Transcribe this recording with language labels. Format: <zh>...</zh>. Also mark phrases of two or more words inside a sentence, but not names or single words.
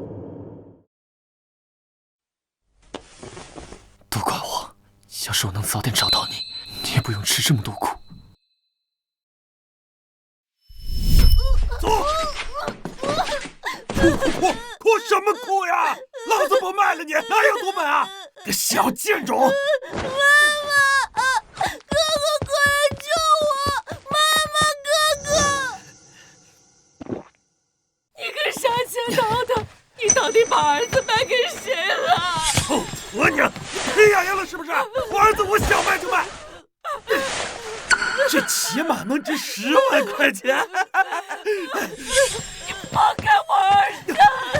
<zh>都怪我，要是我能早點找到你，你也不用吃這麼多苦。走！哭什麼哭呀？老子不賣了你，哪有毒門啊？個小賤種！媽媽，哥哥快來救我！媽媽，哥哥！你個殺千刀的，你到底把兒子賣給誰了？臭婆娘，黑眼眼了是不是？我兒子我想賣就賣。這起碼能值10萬塊錢！你放開我兒子！</zh>